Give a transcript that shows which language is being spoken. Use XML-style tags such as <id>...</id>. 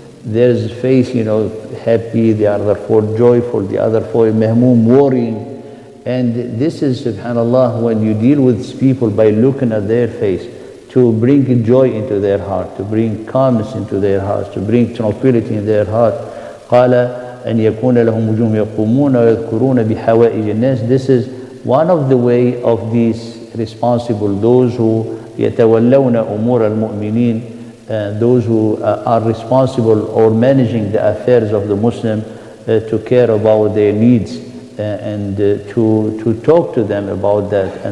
<en>There's a face, happy, the other for joyful, the other for mahmoom, worrying. And this is, subhanallah, when you deal with people by looking at their face, to bring joy into their heart, to bring calmness into their hearts, to bring tranquility in their heart.</en> <ar>قال أن يكون لهم وجوه يقومون ويذكرون بحوائج الناس.</ar> <en>This is one of the way of these responsible, those who</en> <ar>يتولون أمور المؤمنين,</ar> <en>those who are responsible or managing the affairs of the Muslim, to care about their needs, and to talk to them about that.</en>